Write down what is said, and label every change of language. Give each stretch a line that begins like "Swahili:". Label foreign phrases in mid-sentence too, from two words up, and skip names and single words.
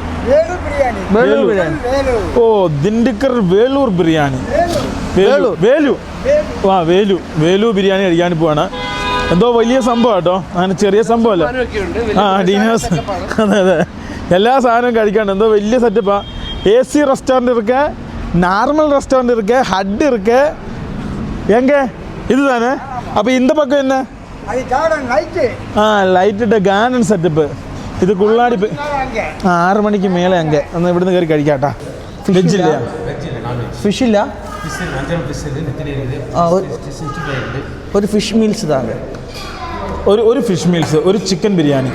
Malayalam: ഓ, ദിണ്ടിക്കൽ വേലൂർ ബിരിയാണി. വേലു ബിരിയാണി കഴിക്കാൻ പോവാണ്. എന്തോ വലിയ സംഭവം കേട്ടോ, അങ്ങനെ ചെറിയ സംഭവമല്ല. ഡിന്നേഴ്സ്, അതെ എല്ലാ സാധനവും കഴിക്കാണ്ട്. എന്തോ വലിയ സെറ്റപ്പാ.
English: AC restaurant
Malayalam: ഇருக்கு,
English: normal restaurant
Tamil: இருக்கு, ஹட் இருக்கு. எங்க இதுதானே? அப்போ இந்த பக்கம் என்ன?
Malayalam: ലൈറ്റിട്ട്
English: garden setup.
Malayalam: ഇത് കുള്ളാടി 6 മണിക്ക് മേലെ അங்கே ഒന്ന് ഇവിടുന്ന് കയറി കഴിക്കാട്ടാ. വെജില്ല, ഫിഷില്ല. ഒരു
English: fish meals
Malayalam: താങ്കൾ, ഒരു
English: fish meals,
Malayalam: ഒരു ചിക്കൻ ബിരിയാണി.